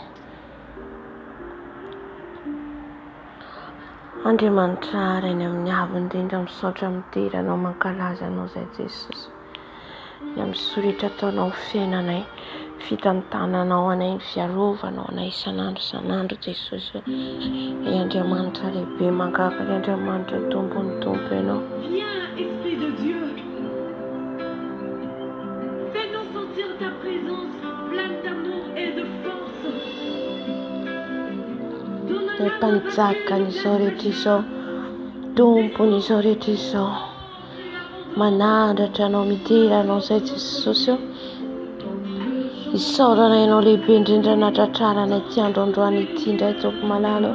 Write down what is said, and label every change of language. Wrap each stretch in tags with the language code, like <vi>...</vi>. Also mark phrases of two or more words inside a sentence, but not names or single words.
<mg>Andriamanitra any amin'ny avo indrindra misaotra mitiry anao mankalaza anao zay Jesosy. Ny amin'ny soritra ataonao fiainanay, fitantananao anay, fiarovanao anay isan'andro Jesosy. Ny Andriamanitra lehibe mankaka, ny Andriamanitra tompony tompo ianao.</mg> <fr>Viens, Esprit de Dieu. Fais-nous sentir ta présence pleine d'amour et de force.</fr> <mg>Ny mpanjaka n'izao rehetra izao, tompony izao rehetra izao, manandratra anao midira anao zay Jesosy. Isaorana ianao lehibe indrindra natratrarana ity androandroany ity indray tompo malalo.</mg>